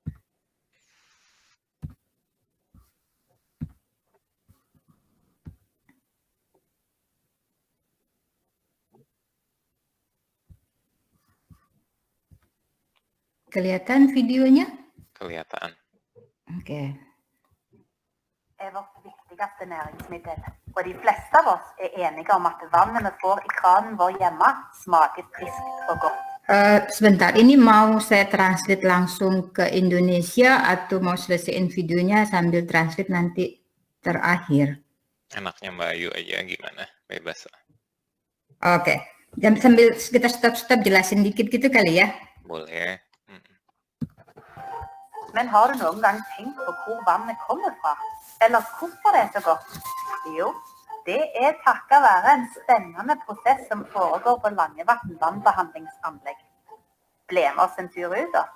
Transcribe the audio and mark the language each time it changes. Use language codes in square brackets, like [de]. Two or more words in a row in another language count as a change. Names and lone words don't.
[id] Kelihatan videonya? Kelihatan. Oke. [no] Er vårt viktigste næringsmiddel, og de fleste av oss er enige om at vannet vi får i kranen vår hjemme smaker friskt og godt. [id] Sebentar, ini mau saya translate langsung ke Indonesia atau mau selesaiin videonya sambil translate nanti terakhir? Enaknya Mbak Ayu aja, gimana? Bebas. Oke. Dan sambil kita stop jelasin dikit gitu kali ya? Boleh. [no] Men har du noen gang tenkt på hvor vannet kommer fra? Eller hvorfor det er så godt? Jo, det er takket være en spennende prosess som foregår på Langevatn vannbehandlingsanlegg. Ble med oss en tur ut da.